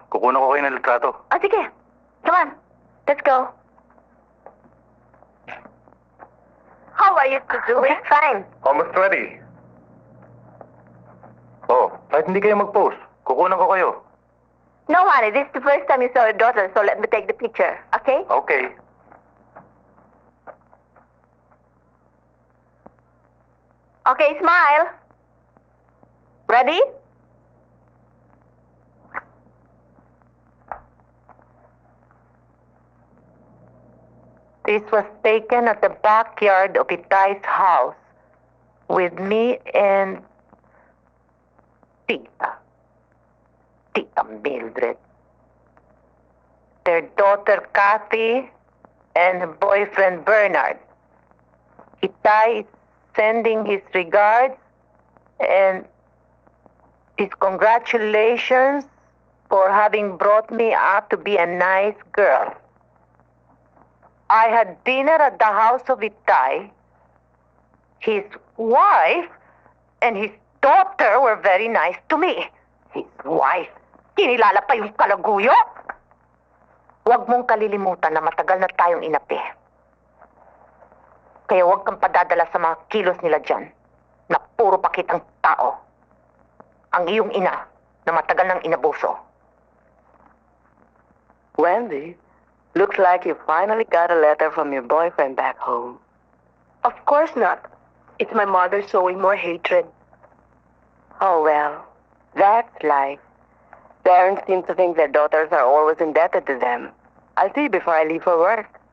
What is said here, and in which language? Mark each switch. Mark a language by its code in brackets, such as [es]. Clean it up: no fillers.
[tl] Kukunan ko kayo ng litrato. Ah, sige. [en] Come on. Let's go. How are you two doing? Fine. Almost ready. [tl] Oh, kahit hindi kayo mag-post, kukunan ko kayo. [en] No, honey. This is the first time you saw your daughter, so let me take the picture, okay? Okay. Okay, smile. Ready? This was taken at the backyard of Itay's house with me and Tita Mildred, their daughter Kathy, and her boyfriend Bernard. Itay is sending his regards and his congratulations for having brought me up to be a nice girl. I had dinner at the house of Itay. His wife and his daughter were very nice to me. His wife, [tl] kinilala pa yung kalaguyo. Huwag mong kalilimutan na matagal na tayong inapi. Kaya huwag kang padadala sa mga kilos nila dyan na puro pakitang tao. Ang iyong ina na matagal nang inabuso. [en] Wendy, looks like you finally got a letter from your boyfriend back home. Of course not. It's my mother sowing more hatred. Oh well, that's life. Parents seem to think their daughters are always indebted to them. I'll see you before I leave for work.